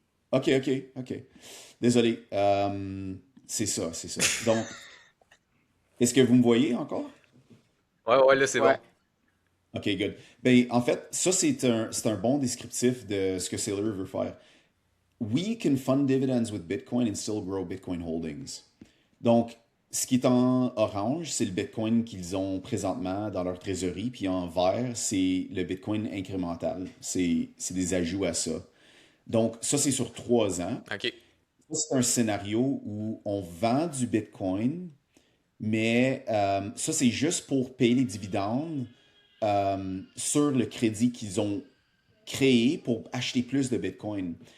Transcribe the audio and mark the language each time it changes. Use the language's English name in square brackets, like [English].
[French] OK, OK, OK. Désolé. C'est ça, c'est ça. Donc, est-ce que vous me voyez encore? Ouais, ouais, là, c'est bon. Ouais. [English] OK, good. [French] Ben, en fait, ça, c'est un bon descriptif de ce que Sailor veut faire. [English] We can fund dividends with Bitcoin and still grow Bitcoin holdings. [French] Donc, ce qui est en orange, c'est le Bitcoin qu'ils ont présentement dans leur trésorerie, puis en vert, c'est le Bitcoin incrémental. C'est des ajouts à ça. Donc, ça, c'est sur 3 ans. OK. Ça, c'est un scénario où on vend du Bitcoin, mais ça, c'est juste pour payer les dividendes sur le crédit qu'ils ont créé pour acheter plus de Bitcoin.